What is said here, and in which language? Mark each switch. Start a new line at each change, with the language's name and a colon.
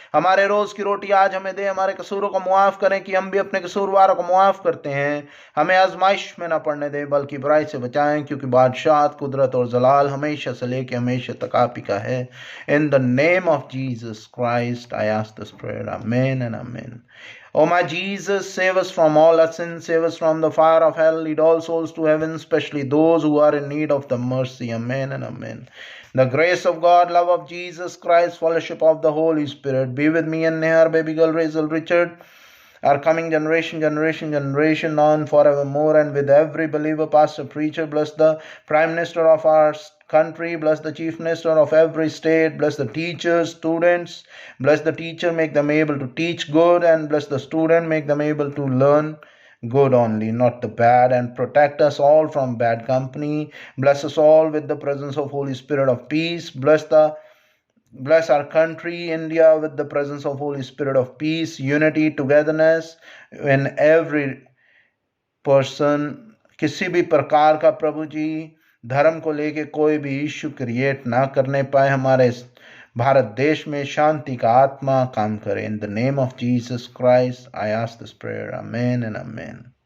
Hindi: हमारे रोज की रोटी आज हमें दे, हमारे कसूरों को मुआफ करें कि हम भी अपने कसूरवारों को मुआफ करते हैं। हमें आजमाइश में ना पड़ने दें बल्कि बुराई से बचाएं, क्योंकि बादशाहत, कुदरत और जलाल हमेशा से लेके हमेशा तक आप ही का है।
English: In the name of Jesus Christ I ask this prayer, amen and amen. O my Jesus, save us from all our sins, save us from the fire of hell, lead all souls to heaven, especially those who are in need of the mercy. Amen and amen. The grace of God, love of Jesus Christ, fellowship of the Holy Spirit be with me and Nehar, baby girl Rachel Richard, our coming generation, now and forevermore, and with every believer, pastor, preacher. Bless the Prime Minister of our country, bless the Chief Minister of every state, bless the teachers, students, bless the teacher, make them able to teach good, and bless the student, make them able to learn good only, not the bad, and protect us all from bad company. Bless us all with the presence of Holy Spirit of peace. Bless our country, India, with the presence of Holy Spirit of peace, unity, togetherness in every person.
Hindi: किसी भी प्रकार का प्रभु जी धर्म को लेके कोई भी issue create ना करने पाए। हमारे भारत देश में शांति का आत्मा काम करे। In the name of Jesus Christ I ask this prayer, amen and amen.